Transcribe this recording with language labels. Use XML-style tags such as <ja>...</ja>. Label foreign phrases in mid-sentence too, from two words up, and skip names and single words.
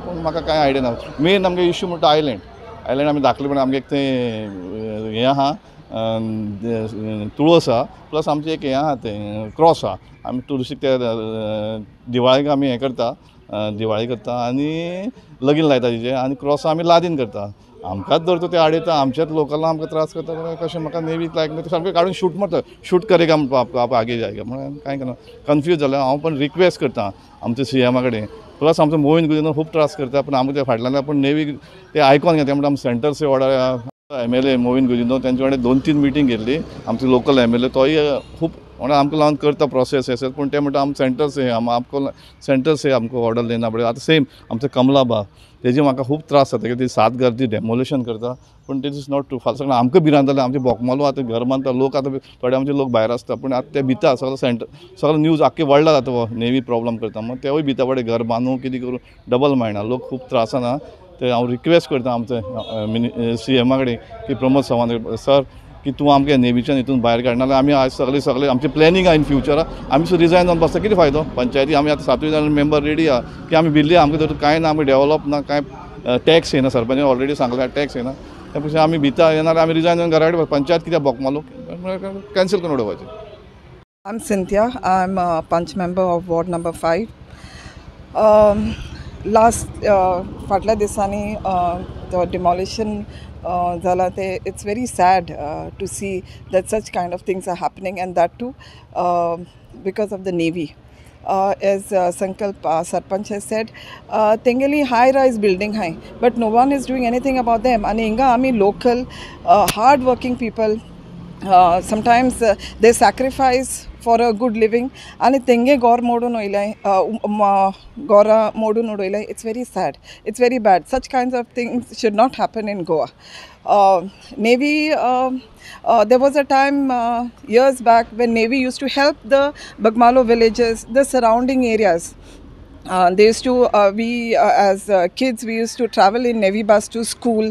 <kok>पूण म्हाका कांय आयडिया ना. मेन आमगे इश्यू म्हणटा आयलँड आमी दाखले म्हणटा आमगे एक थंय हें आहा, तुळस आहा, प्लस आमचें एक हें आहा तें क्रॉस आहा. आमी तुळशीक ते दिवाळेक आमी हें करता, दिवाळी करता आनी लगीन लायता तिचे आनी क्रॉसां आमी लादीन करता. आमकांच धरता ते आडयता, आमच्याच लोकलां आमकां त्रास करता. कशें म्हाका नेवीक लायक ना ते सामकें काडून शूट मारता. शूट</kok> <hi>करेगा आप आगे जायगा</hi> <kok>म्हण कांय करना. कन्फ्यूज जालें हांव. पण रिक्वेस्ट करता आमच्या CMा कडेन. प्लस आमचो मोहीन गुदिनो खूब त्रास करता. पण आमकां ते फाटल्यान पण नेवीक ते आयकोन घेता. म्हणटा आमी</kok> <hi>सेंटर से</hi> <kok>ऑर्डर MLA मोहीन गुदिनो तेंचे कडेन 2-3 मिटींग घेतली. आमचो लोकल MLA तोय खूब म्हणून आमकां लावन करता प्रोसेस हें पूण ते म्हणटा आम</kok> <hi>सेंटर से आपको सेंटर से आमको ऑर्डर लेना पडेगा.</hi> <kok>आतां सेम आमचो कमलाबा तेजी म्हाका खूब त्रास जाता की ती 7 घर ती डेमोलिशन करता.</kok> <en>पूण this is not true.</en> <kok>फाल्यां सगळें आमकां भिरांत जालें. आमचे बोकमालो आतां घर बांदता लोक आतां थोडे आमचे लोक भायर आसता पूण आतां ते भिता सगळो न्यूज आख्खे वर्ल्डाक जाता हो नेवी प्रॉब्लम करता. मग तेवूय भिता पडे घर बांदूं कितें करूं डबल मेळना. लोक खूब त्रासान आहा. ते हांव रिक्वेस्ट करता आमचे CMा कडेन की प्रमोद सावंत सर की तूं आमकां नेवीच्यान हितून भायर काड नाल्यार आमी आज सगळे आमचें प्लॅनिंग आहा इन फ्युचरा आमी सुद्दां रिजायन जावन बसता. कितें फायदो. पंचायती आमी आतां 7 जाण मेंबर रेडी आहा की आमी भिल्ली आमकां तर कांय ना. आमी डेवलप ना कांय टॅक्स येना. सरपंचान ऑलरेडी सांगला टॅक्स येना. त्या पेक्षा आमी भिता येणार आमी रिजायन जावन घरा कडेन पंचायत कित्याक बोकमालो कॅन्सल करून उडोवपाचें.</kok> <en>I'm Cynthia. I'm a punch member of Ward number 5. Last</en> <kok>फाटल्या दिसांनी</kok> <en>the demolition</en> <kok>zala te</kok> <en>it's very sad to see that such kind of things are happening, and that too because of the Navy. As Sankalp Sarpanch has said, Tengeli high-rise building hai, but no one is doing anything about them. And</en> <kok>inga ami</kok> <en>local, hard-working people, sometimes they sacrifice for a good living.</en> <kok>And tenge gor modun oilai, gora modun oilai.</kok> <en>It's very sad. It's very bad. Such kinds of things should not happen in Goa. Navy, there was a time years back when Navy used to help the Bagmalo villages, the surrounding areas. They used to, as kids, we used to travel in Navy bus to school.</en>